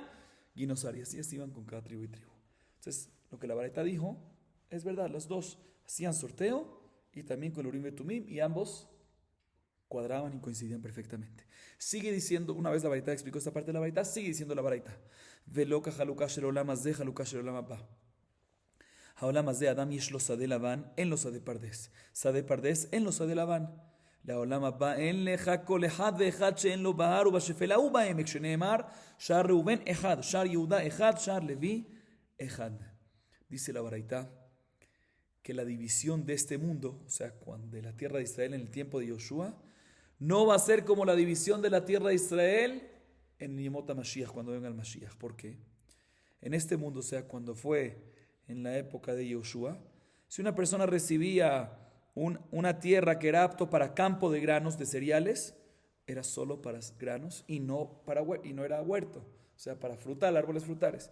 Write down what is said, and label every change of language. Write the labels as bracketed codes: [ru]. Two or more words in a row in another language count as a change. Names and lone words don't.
[es] Guinosar. Y así iban con cada tribu y tribu. Entonces, lo que la Baraita dijo es verdad, los dos hacían sorteo y también con el [he] אורים ותומים [es] y ambos cuadraban y coincidían perfectamente. Sigue diciendo, una vez la Baraita explicó esta parte de la Baraita, sigue diciendo la Baraita. [he] ולא כחלוקה של עולם הזה חלוקה של עולם הבא. העולם הזה, אדם יש לו שדה לבן, אין לו שדה פרדס. שדה פרדס, אין לו שדה לבן. לעולם הבא אין לך כל אחד ואחד שאין לו בהר ובשפלה ובעמק, שנאמר, שער ראובן אחד, שער יהודה אחד, שער לוי אחד. [es] Dice la Baraita que la división de este mundo, o sea, de la tierra de Israel en el tiempo de Yoshua, no va a ser como la división de la tierra de Israel en [he] ימות המשיח, [es] cuando venga el Mashiach. ¿Por qué? En este mundo, o sea, cuando fue en la época de Yoshua, si una persona recibía una tierra que era apto para campo de granos, de cereales, era solo para granos y no era huerto, o sea, para frutal, árboles frutales.